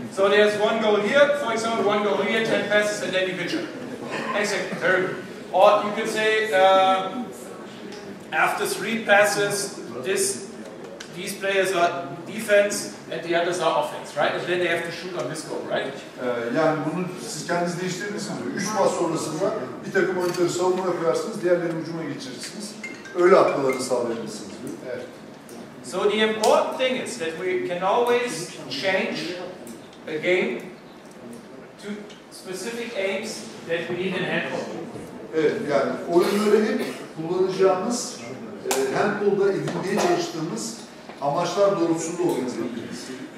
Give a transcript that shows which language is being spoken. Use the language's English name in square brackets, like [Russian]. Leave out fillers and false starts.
[English] So there's one goal here, for example, one goal here, 10 passes, and then you can shoot. Exactly. Very good. Or you could say after 3 passes, these players are defense and the others are offense, right? And then they have to shoot on this goal, right? [Turkish] Yani bunu siz kendiniz değiştirebilirsiniz. 3 pas sonrasında bir takım oyuncuları savunmaya koyarsınız, diğerlerini hücuma geçirirsiniz. Öyle atmalarını sağlayabilirsiniz. Evet. [English] So the important thing is that we can always change a game to specific aims that we need in handball. [Turkish] Evet, yani oyunları hep kullanacağımız, handball'da edinmeye çalıştığımız amaçlar doğrultusunda organize ediliriz.